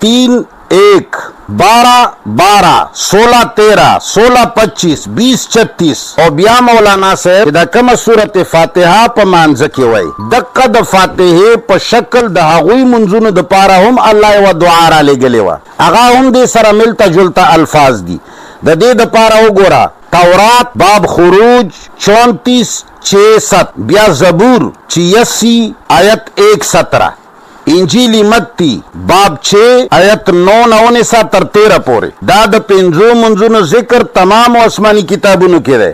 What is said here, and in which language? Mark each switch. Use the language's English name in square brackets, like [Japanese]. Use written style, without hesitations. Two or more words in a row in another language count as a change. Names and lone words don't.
[Pashto] 3-1 12-12 16-13 16-25 20-36 او بیا مولانا صاحب دا کوم سورته فاتحه په مانځ کې وای دغه د فاتحه په شکل د هغوی منځونو د پاره هم الله و دعا را لګلې و. هغه هم د سره ملتا جلتا الفاظ دي. د دې د پاره وګوره تورات باب خروج 34-6-7 بیا زبور 86 آیت 1-17 انجیلی متی باب 6 آیت 9-19-13 پورې. دا د 5 منځونو ذکر تمام آسمانی کتابونو کې دی.